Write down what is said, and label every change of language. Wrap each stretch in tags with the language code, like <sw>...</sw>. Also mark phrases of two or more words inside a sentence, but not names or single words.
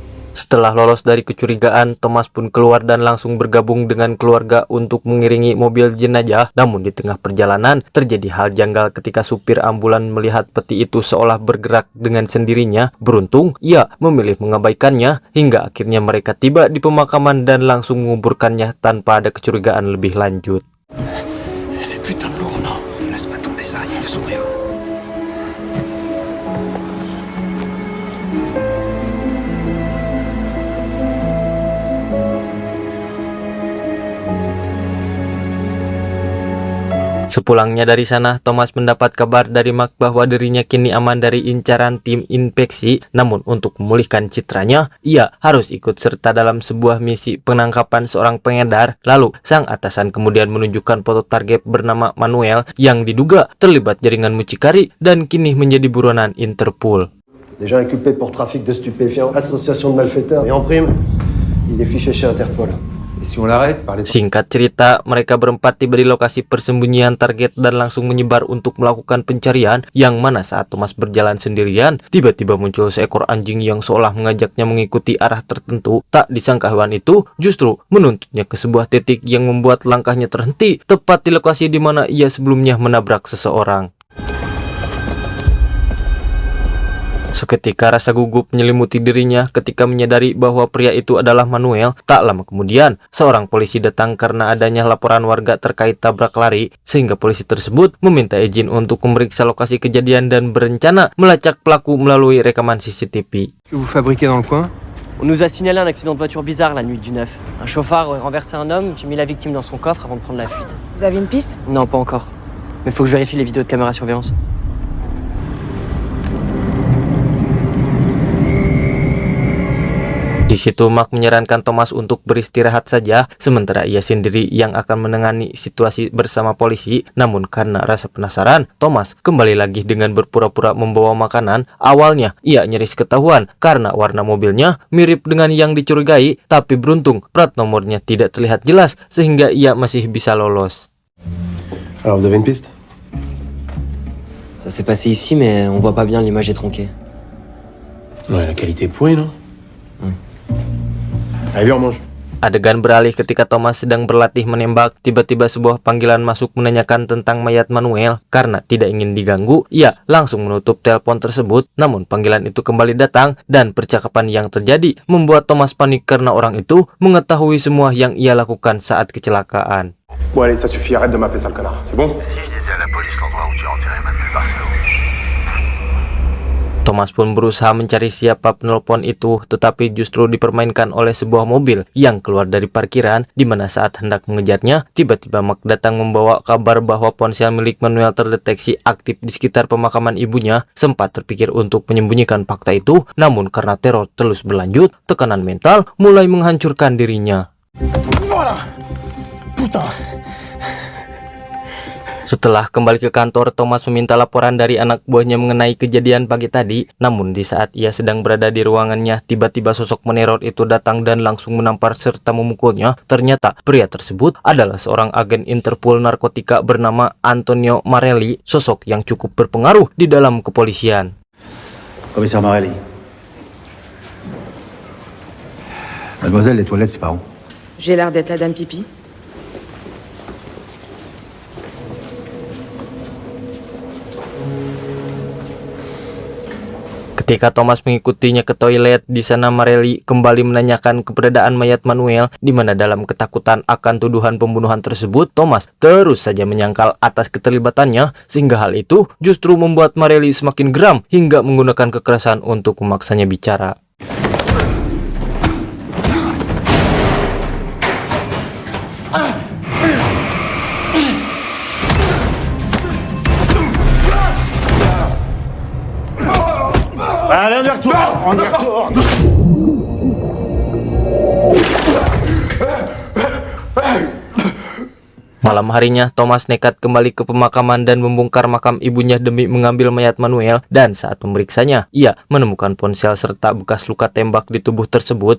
<id>Setelah lolos dari kecurigaan, Thomas pun keluar dan langsung bergabung dengan keluarga untuk mengiringi mobil jenazah. Namun di tengah perjalanan terjadi hal janggal ketika supir ambulan melihat peti itu seolah bergerak dengan sendirinya. Beruntung ia memilih mengabaikannya hingga akhirnya mereka tiba di pemakaman dan langsung menguburkannya tanpa ada kecurigaan lebih lanjut.</id> <fr>C'est putain de lourd, non? Laisse pas tomber, ça risque de s'ouvrir.</fr> <id>Sepulangnya dari sana, Thomas mendapat kabar dari Mark bahwa dirinya kini aman dari incaran tim infeksi. Namun untuk memulihkan citranya, ia harus ikut serta dalam sebuah misi penangkapan seorang pengedar. Lalu, sang atasan kemudian menunjukkan foto target bernama Manuel yang diduga terlibat jaringan mucikari dan kini menjadi buronan Interpol.</id> <fr>Déjà inculpé pour trafic de stupéfiants, association de malfaiteurs, et en prime, il est fiché chez Interpol. Et si on l'arrête par les...</fr> <id>Singkat cerita, mereka berempat tiba di lokasi persembunyian target dan langsung menyebar untuk melakukan pencarian, yang mana saat Thomas berjalan sendirian, tiba-tiba muncul seekor anjing yang seolah mengajaknya mengikuti arah tertentu. Tak disangka hewan itu justru menuntutnya ke sebuah titik yang membuat langkahnya terhenti, tepat di lokasi di mana ia sebelumnya menabrak seseorang. Seketika rasa gugup menyelimuti dirinya ketika menyadari bahwa pria itu adalah Manuel. Tak lama kemudian, seorang polisi datang karena adanya laporan warga terkait tabrak lari, sehingga polisi tersebut meminta izin untuk memeriksa lokasi kejadian dan berencana melacak pelaku melalui rekaman CCTV.</id> <fr>Que vous fabriquez dans le coin? On nous a signalé un accident de voiture bizarre la nuit du 9. Un chauffard aurait renversé un homme, puis mis la victime dans son coffre avant de prendre la fuite. Vous avez une piste? Non, pas encore. Mais faut que je vérifie les vidéos de caméra surveillance.</fr> <id>Di situ Mark menyarankan Thomas untuk beristirahat saja, sementara ia sendiri yang akan menangani situasi bersama polisi. Namun karena rasa penasaran, Thomas kembali lagi dengan berpura-pura membawa makanan. Awalnya ia nyaris ketahuan karena warna mobilnya mirip dengan yang dicurigai, tapi beruntung plat nomornya tidak terlihat jelas sehingga ia masih bisa lolos.</id> <fr>Alors, vous avez une piste? Ça s'est passé ici, mais on voit pas bien, l'image est tronquée. Ouais, la qualité est pourrie, non? Allez, viens, on mange.</fr> <id>Adegan beralih ketika Thomas sedang berlatih menembak. Tiba-tiba sebuah panggilan masuk menanyakan tentang mayat Manuel. Karena tidak ingin diganggu, ia langsung menutup telepon tersebut. Namun panggilan itu kembali datang dan percakapan yang terjadi membuat Thomas panik karena orang itu mengetahui semua yang ia lakukan saat kecelakaan.</id> <fr>Bon, allez, ça suffit, arrête de m'appeler sale connard, c'est bon? Si je disais à la police l'endroit où tu as enterré Manuel Barcelo.</fr> <id>Thomas pun berusaha mencari siapa penelpon itu, tetapi justru dipermainkan oleh sebuah mobil yang keluar dari parkiran, di mana saat hendak mengejarnya, tiba-tiba Mark datang membawa kabar bahwa ponsel milik Manuel terdeteksi aktif di sekitar pemakaman ibunya. Sempat terpikir untuk menyembunyikan fakta itu, namun karena teror terus berlanjut, tekanan mental mulai menghancurkan dirinya.</id> <fr>Voilà! Putain!</fr> <id>Setelah kembali ke kantor, Thomas meminta laporan dari anak buahnya mengenai kejadian pagi tadi. Namun di saat ia sedang berada di ruangannya, tiba-tiba sosok meneror itu datang dan langsung menampar serta memukulnya. Ternyata pria tersebut adalah seorang agen Interpol narkotika bernama Antonio Marelli, sosok yang cukup berpengaruh di dalam kepolisian.</id> <fr>Commissaire Marelli. Mademoiselle, les toilettes, c'est par où? J'ai l'air d'être la dame pipi.</fr> <id>Ketika Thomas mengikutinya ke toilet, di sana Marelli kembali menanyakan keberadaan mayat Manuel, di mana dalam ketakutan akan tuduhan pembunuhan tersebut, Thomas terus saja menyangkal atas keterlibatannya, sehingga hal itu justru membuat Marelli semakin geram hingga menggunakan kekerasan untuk memaksanya bicara.</id> <fr>Allez, on y retourne! On y retourne!</fr> <id>Malam harinya, Thomas nekat kembali ke pemakaman dan membongkar makam ibunya demi mengambil mayat Manuel. Dan saat memeriksanya, ia menemukan ponsel serta bekas luka tembak di tubuh tersebut.</id>